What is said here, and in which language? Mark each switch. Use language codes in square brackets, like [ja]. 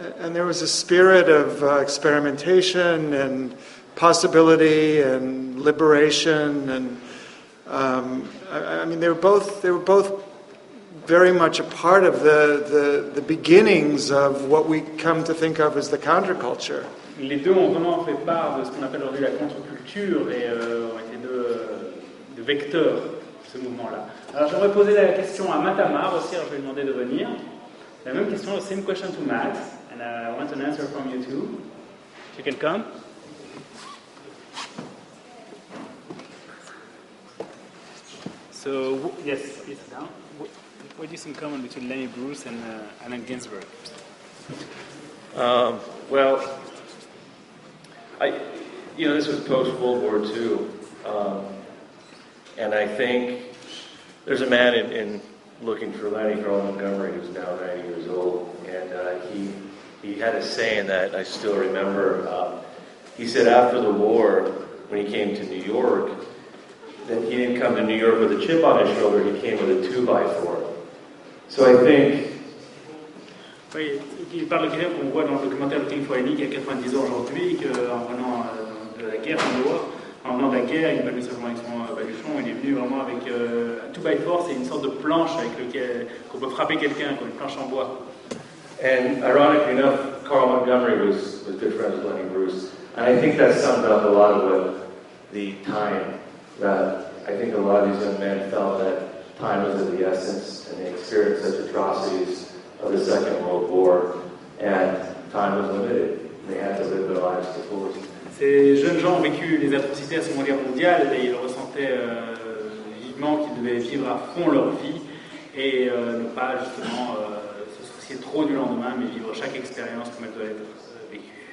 [en] And there was a spirit of experimentation and possibility and liberation, and I mean they were both very much a part of the beginnings of what we come to think of as the counterculture. [fr] Les deux ont vraiment fait part de ce qu'on appelle aujourd'hui la contre-culture et ont été deux vecteurs de ce mouvement-là. Alors j'aimerais poser la question à Matamar aussi, alors je vais lui demander de venir. La même question, [en] the same question to Matt, and I want an answer from you too. If you can come. So, yes, please sit down. What do you see in common between Lenny Bruce and Allen Ginsberg? Well, this was post-World War II, and I think there's a man in looking for Lenny, Carl Montgomery, who's now 90 years old, and he had a saying that I still remember. He said after the war, when he came to New York, that he didn't come to New York with a chip on his shoulder, he came with a 2x4. So I think... [fr] Oui, il parle de quelqu'un qu'on voit dans le documentaire de King Foyni qui a 90 ans aujourd'hui, qu'en venant de la guerre en venant de la guerre, il n'est pas venu seulement avec son baluchon, il est venu vraiment avec un 2x4, c'est une sorte de planche avec laquelle qu'on peut frapper quelqu'un, comme une planche en bois. [en] And ironically enough, Carl Montgomery was good friends with Lenny Bruce. And I think that summed up a lot of what the time, that I think a lot of these young men felt that time was of the essence, and they experienced such atrocities of the Second World War, and time was limited. They had to live their lives to the fullest. [fr] Ces jeunes gens ont vécu les atrocités à la Seconde Guerre mondiale et ils ressentaient vivement qu'ils devaient vivre à fond leur vie et ne pas justement se soucier trop du lendemain, mais vivre chaque expérience comme elle doit être vécue.